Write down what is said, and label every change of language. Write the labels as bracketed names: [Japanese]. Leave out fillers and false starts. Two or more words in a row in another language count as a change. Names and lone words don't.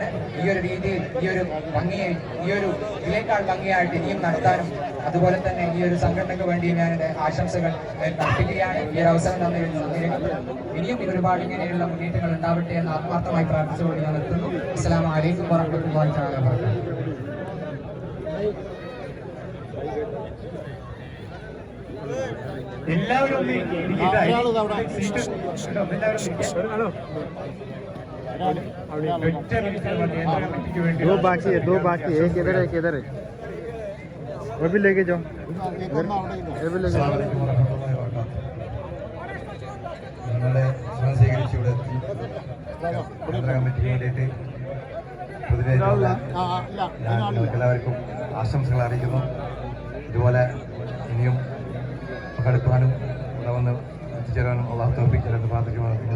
[Malayalam] ഈ ഒരു രീതിയിൽ ഈ ഒരു ഭംഗിയെ ഈ ഒരു ഇതിനേക്കാൾ ഭംഗിയായിട്ട് ഇനിയും നടത്താനും അതുപോലെ തന്നെ ഈ ഒരു സംഘടനയ്ക്ക് വേണ്ടി ഞാൻ എൻ്റെ ആശംസകൾ അർപ്പിക്കുകയാണ്. ഈ ഒരു അവസരം ഇനിയും ഒരുപാട് ഇങ്ങനെയുള്ള മുന്നേറ്റങ്ങൾ ഉണ്ടാവട്ടെ എന്ന് ആത്മാർത്ഥമായി പ്രാർത്ഥിച്ചുകൊണ്ട് ഞാൻ നിർത്തുന്നു. [Arabic] السلام عليكم ورحمة الله تعالى وبركاته. [Malayalam] എല്ലാവരും [Hindi] दो बाकी है एक इधर है वो भी लेके जाओ ये भी लेके जाओ. [Malayalam] ഞങ്ങളുടെ ക്ഷണം സ്വീകരിച്ച് ഇവിടെ എത്തി കേന്ദ്ര കമ്മിറ്റിക്ക് വേണ്ടിയിട്ട് പൊതുവേദിയിലുള്ള ഞാൻ നിങ്ങൾക്കെല്ലാവർക്കും ആശംസകൾ അറിയിക്കുന്നു. ഇതുപോലെ ഇനിയും പങ്കെടുക്കുവാനും ഇവിടെ വന്ന് എത്തിച്ചേരാനും അള്ളാഹു തൗഫീഖ് ചെയ്തെന്ന് പ്രാർത്ഥിക്കുവാനും.